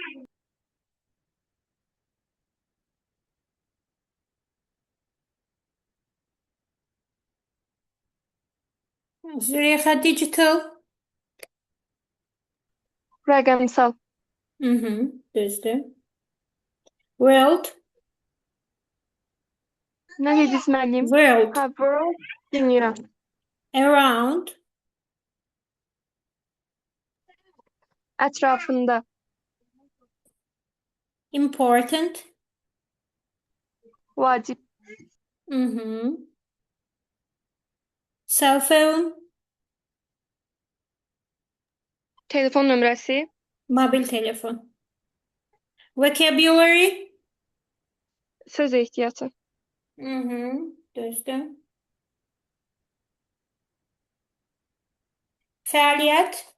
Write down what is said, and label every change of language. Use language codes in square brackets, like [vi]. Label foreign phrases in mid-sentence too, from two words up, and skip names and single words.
[az] Züleyxa digital. Rəqəmsal. Hı hı. Düzdür. World. Nə dediniz müəllim? World. Ha, world. Dünya. Around. Ətrafında. Important. Vacib. Hı hı. [en] Cell phone. [az] Telefon nömrəsi. Mobil telefon. Vocabulary. Söz ehtiyatı. Hı hı. Düzdür. Fəaliyyət.